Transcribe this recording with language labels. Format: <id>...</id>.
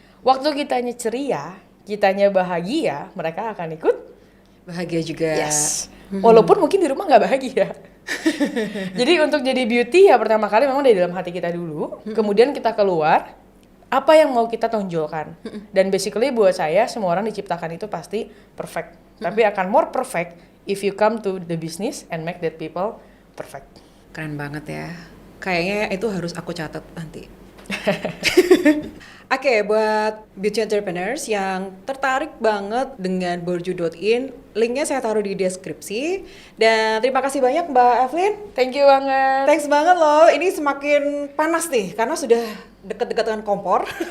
<id>Waktu kitanya ceria, kitanya bahagia, mereka akan ikut Bahagia juga.</id> <en>yes.</en> <id>Walaupun mungkin di rumah nggak bahagia. Jadi untuk jadi beauty ya pertama kali memang dari dalam hati kita dulu, kemudian kita keluar, apa yang mau kita tonjolkan. Dan basically buat saya semua orang diciptakan itu pasti perfect. Tapi akan</id> <en>more perfect if you come to the business and make that people perfect.</en> <id>Keren banget ya. Kayaknya itu harus aku catat nanti. Oke, buat beauty entrepreneurs yang tertarik banget dengan borju.in, linknya saya taruh di deskripsi. Dan terima kasih banyak Mbak Evelyn.</id> <en>Thank you</en> <id>banget. Thanks banget loh, ini semakin panas nih karena sudah dekat-dekat dengan kompor.</id>